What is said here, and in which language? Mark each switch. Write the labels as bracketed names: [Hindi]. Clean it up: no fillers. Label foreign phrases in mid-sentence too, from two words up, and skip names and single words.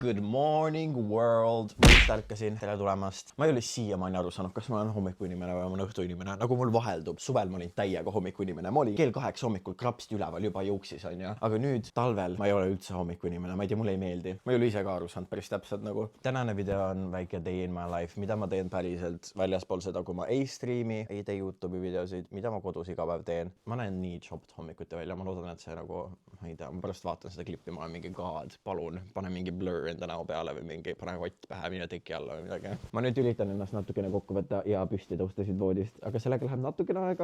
[English] Good morning world. [Estonian] Ma just ärkasin, tere tulemast. Ma ei ole siiamaani aru saanud, kas ma olen hommikuinimene või ma olen õhtuinimene. Nagu mul vaheldub. Suvel ma olin täiega hommikuinimene. Ma olin kell 8 hommikul krapsti üleval juba juuksis, on ju. Aga nüüd talvel ma ei ole üldse hommikuinimene. Ma ei tea, mulle ei meeldi. Ma ei ole ise ka aru saanud päris täpselt nagu. Tänane video on väike [English] day in my life, [Estonian] mida ma teen päriselt väljaspool seda, kui ma ei striimi, ei tee YouTube'i videosid, mida ma kodus iga päev teen. Ma näen nii chopped hommikuti välja. Ma loodan, et see nagu, ma ei tea, ma pärast vaatan seda klippi, ma olen mingi god, palun, pane mingi blur enda näo peale või mingi pane kott pähe, mine teki alla või midagi. Ma nüüd üritan ennast natukene kokku võtta ja püsti tõusta siit voodist, aga sellega läheb natukene aega.